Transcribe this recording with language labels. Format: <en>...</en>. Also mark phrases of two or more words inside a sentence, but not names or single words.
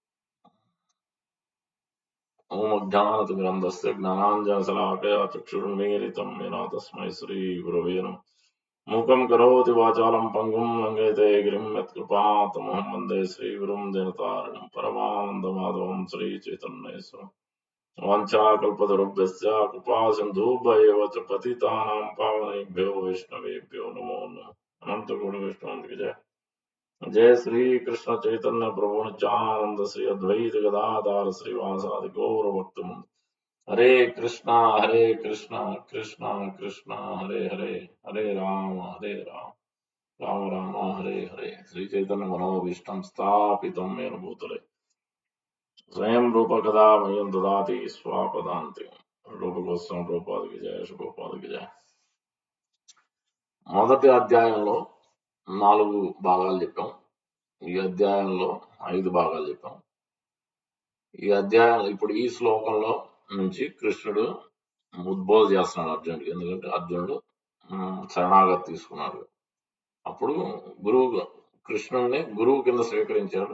<sa>ఓం అజ్ఞానతిమిరంధస్య జ్ఞానాంజనశలాకయా చక్షురున్మీలితం येन తస్మై శ్రీ గురవే నమః. మూకం కరోతి వాచాలం పంగుం లంఘయతే గిరిం యత్కృపాతమహం వందే శ్రీగురుం దీనతారిణం పరమానందమాధవం శ్రీచైతన్యేశ్వరం. వాంఛాకల్పతరుభ్యశ్చ కృపాసింధుభ్యైవ చ పతితానాం పావనేభ్యో వైష్ణవేభ్యో నమో నమః.</sa> <te>అనంతకోటి వైష్ణవునికి జయ.</te> <sa>जय श्री कृष्ण चैतन्य प्रभु नित्यानंद श्री अद्वैत गदाधर श्रीवासादि गौर भक्तवृंद. हरे कृष्णा कृष्णा कृष्णा हरे हरे, हरे राम राम राम हरे हरे. श्री चैतन्य मनोभीष्टं स्थापितं येन भूतले स्वयं रूप कदा मह्यं ददाति स्वापदान्तिकं.</sa> <hi>रूप गोस्वामी ప్రభుపాద की जय. ప్రభుపాద की जय.</hi> <te>మొదటి అధ్యాయంలో 4 భాగాలు చెప్పాం. ఈ అధ్యాయంలో 5 భాగాలు చెప్పాం. ఈ అధ్యాయం ఇప్పుడు ఈ శ్లోకంలో నుంచి కృష్ణుడు ఉద్బోధ చేస్తున్నాడు అర్జునుడికి. ఎందుకంటే అర్జునుడు శరణాగతి తీసుకున్నాడు. అప్పుడు కృష్ణుడిని గురువు కింద స్వీకరించాడు.</te>